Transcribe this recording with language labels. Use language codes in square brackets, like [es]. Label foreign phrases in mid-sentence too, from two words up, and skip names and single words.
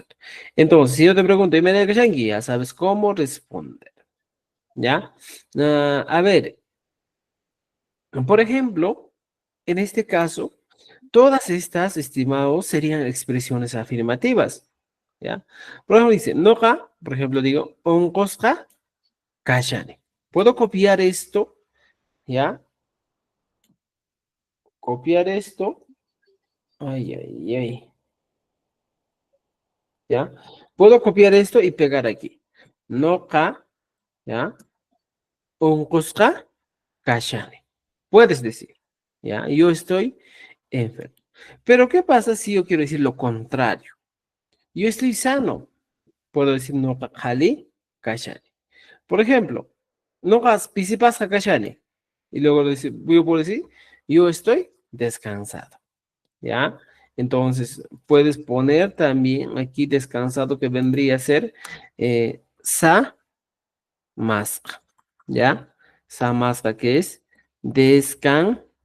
[es] Entonces, si yo te pregunto, y me da ya sabes cómo responder, ¿ya? A ver, por ejemplo, en este caso, todas estas, estimados, serían expresiones afirmativas. ¿ya? Por ejemplo, dice, noqa, por ejemplo, digo, [qu] onqosqa kashani. [es] Puedo copiar esto, ¿ya? Copiar esto. Ay, ay, ay. ¿Ya? Puedo copiar esto y pegar aquí. [qu] Noqa, ¿ya? Onqosqa kashani. [es] Puedes decir, ¿ya? Yo estoy enfermo. Pero, ¿qué pasa si yo quiero decir lo contrario? Yo estoy sano. Puedo decir [qu] noqa qhali kashani. [es] Por ejemplo, [qu] noqa pisipasqa kashani. [es] Y luego yo puedo decir, yo estoy descansado. ¿Ya? Entonces, puedes poner también aquí descansado que vendría a ser [qu] sa masca, [es] ¿ya? [qu] Sa masca [es] que es descansado.